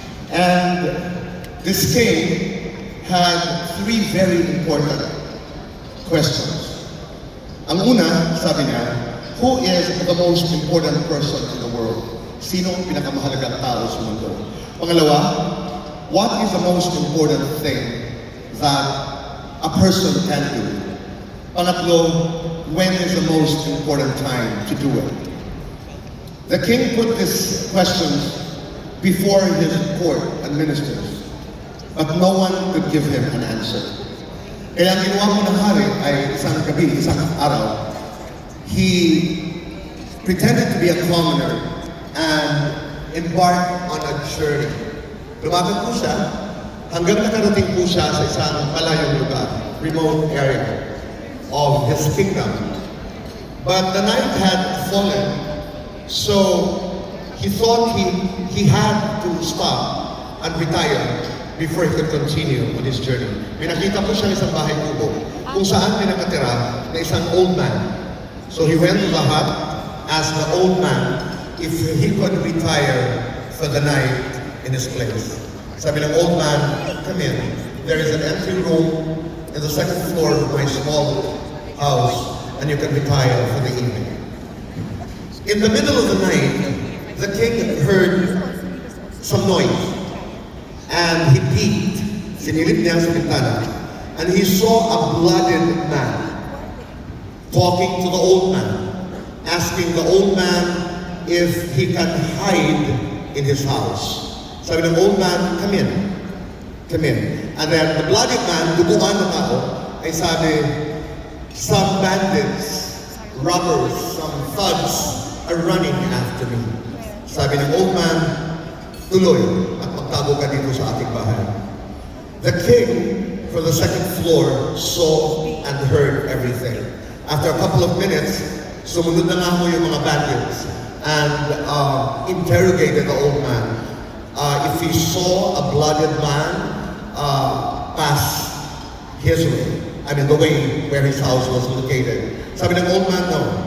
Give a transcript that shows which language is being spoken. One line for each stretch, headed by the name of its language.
English: And this king had three very important questions.
Filipino: Ang una, sabi niya,
English: who is the most important person in the world?
Filipino: Sino ang pinakamahalagang tao sa mundo? Pangalawa,
English: what is the most important thing that a person can do?
Filipino: Pangatlo,
English: when is the most important time to do it? The king put these questions before his court and ministers, but no one could give him an answer.
Filipino: Kaya ang ginawa mo ng hari ay isang gabi, isang araw,
English: he pretended to be a commoner and embarked on a journey.
Filipino: Lumapit po siya hanggang nakarating po siya sa isang malayong lugar,
English: remote area of his kingdom. But the night had fallen, so he thought he had to stop and retire before he could continue on his journey.
Filipino: May nakita po siya isang bahay kubo kung saan may nakatira na isang
English: old man. So he went to the hut, asked the old man if he could retire for the night in his place.
Filipino: Sabi ng
English: old man, come in. There is an empty room in the second floor of my small house, and you can retire for the evening. In the middle of the night, the king heard some noise, and he peeked.
Filipino: Sinilip niya sa bintana,
English: and he saw a blooded man talking to the old man, asking the old man if he can hide in his house.
Filipino: Sabi ng
English: old man, come in. Come in. And then the blooded man,
Filipino: duguan na tao, ay sabi,
English: some bandits, robbers, some thugs are running after me.
Filipino: Sabi ng
English: old man,
Filipino: tuloy at magtago ka dito sa ating bahay.
English: The king, from the second floor, saw and heard everything. After a couple of minutes,
Filipino: sumunod na nga mo yung mga
English: bandits and interrogated the old man. If he saw a blooded man pass his way, I mean the way where his house was located.
Filipino: Sabi ng
English: old man, no.